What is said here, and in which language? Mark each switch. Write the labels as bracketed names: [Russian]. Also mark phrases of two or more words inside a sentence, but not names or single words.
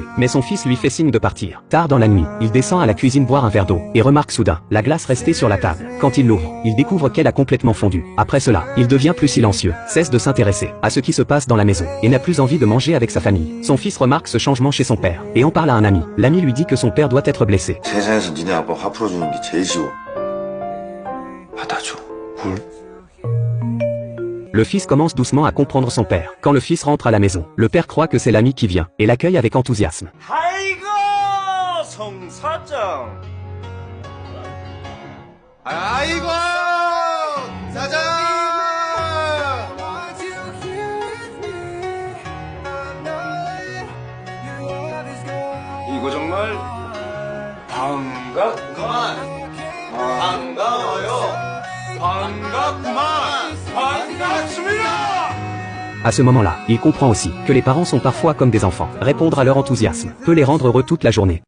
[French] Mais son fils lui fait signe de partir. Tard dans la nuit, il descend à la cuisine boire un verre d'eau, et remarque soudain, la glace restée sur la table. Quand il l'ouvre, il découvre qu'elle a complètement fondu. Après cela, il devient plus silencieux, cesse de s'intéresser à ce qui se passe dans la maison, et n'a plus envie de manger avec sa famille. Son fils remarque ce changement chez son père, et en parle à un ami. L'ami lui dit que son père doit être blessé. [Korean] 세상에서 니네 아빠 화 풀어주는 게 제일 쉬워. 받아줘. 뭘? [French] Le fils commence doucement à comprendre son père. Quand le fils rentre à la maison, le père croit que c'est l'ami qui vient, et l'accueille avec enthousiasme. [Korean] 아이고 성사장. 아이고 사장. 이거 정말 반갑구만. 반가워요. 반갑구만. 반갑습니다. [French] À ce moment-là, il comprend aussi que les parents sont parfois comme des enfants. Répondre à leur enthousiasme peut les rendre heureux toute la journée.